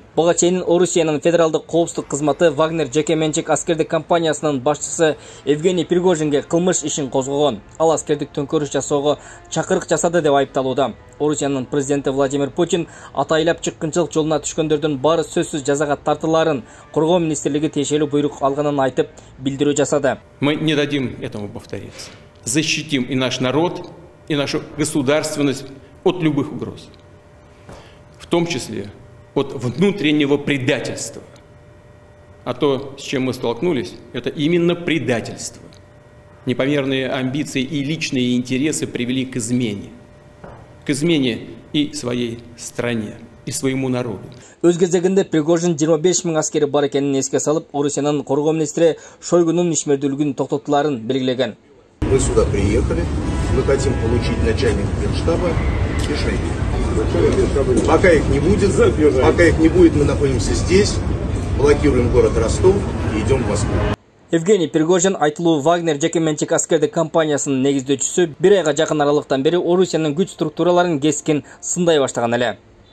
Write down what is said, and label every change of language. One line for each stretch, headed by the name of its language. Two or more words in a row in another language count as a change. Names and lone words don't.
Kyrgyz: Буга чейин Орусиянын федералдык коопсуздук кызматы Вагнер жеке менчик аскердик компаниясынын башчысы Евгений Пригожинге кылмыш ишин козгогон. Ал аскердик төңкөрүш жасоого чакырык жасады деп айыпталууда. Орусиянын президенти Владимир Путин атайлап чыккынчылык жолуна түшкөндөрдүн баары сөзсүз жазага тартылаарын Коргоо министрлиги тиешелүү буйрук алганын айтып билдирүү жасады.
Russian: Мы не дадим этому повториться. Защитим и наш народ, и нашу государственность от любых угроз. В том числе от внутреннего предательства. А то, с чем мы столкнулись, это именно предательство. Непомерные амбиции и личные интересы привели к измене. К измене и своей стране, и своему народу.
Kyrgyz: Өз кезегинде Пригожин 25 000 аскери бар экенин эске салып, Орусиянын коргоо министри Шойгунун ишмердүүлүгүн токтотуларын белгилеген.
Russian: Мы сюда приехали, мы хотим получить начальника Генштаба и Шойгу. Пока их не будет, мы находимся здесь, блокируем город Ростов и идем в Москву.
Kyrgyz: Евгений Пригожин айтылуу Вагнер жеке менчик аскердик компаниясынын негиздөөчүсү 1 айга жакын аралыктан бери Орусиянын күч структураларын кескин сындай баштаган эле.